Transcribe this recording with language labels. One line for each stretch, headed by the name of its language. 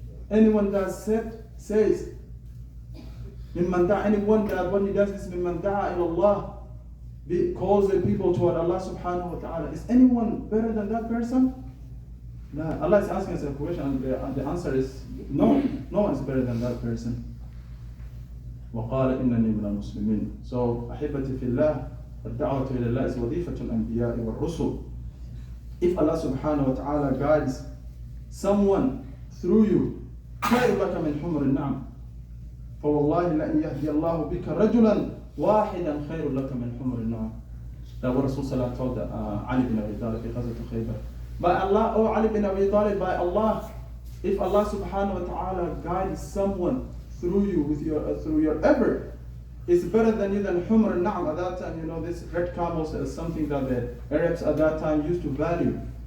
English: Anyone that says,
Arabic: مِمَّنْ دَعَا,
English: anyone that when he does this,
Arabic: مِمَّنْ دَعَا إِلَى اللَّهِ,
English: calls the people toward Allah subhanahu wa ta'ala. Is anyone better than that person? No. Allah is asking us a question and the answer is no. No one is better than that person.
Arabic: وَقَالَ إِنَّنِي مِنَ الْمُسْلِمِينَ. So, أحبتي في الله, الدعوة إلى الله is وظيفة الأنبياء والرسل.
English: If Allah subhanahu wa ta'ala guides someone through you,
Arabic: خير لك من حمر النعم. فوالله لأن يهدي الله بك رجلا واحدا خير لك من حمر النعم.
English: That what Rasulullah told Ali bin Abi Talib
Arabic: في غزوة خيبر.
English: By Allah, oh Ali bin Abi Talib, by Allah, if Allah subhanahu wa ta'ala guides someone through you with through your effort, it's better than you than humr al-na'am. At that time, this red camels is something that the Arabs at that time used to value.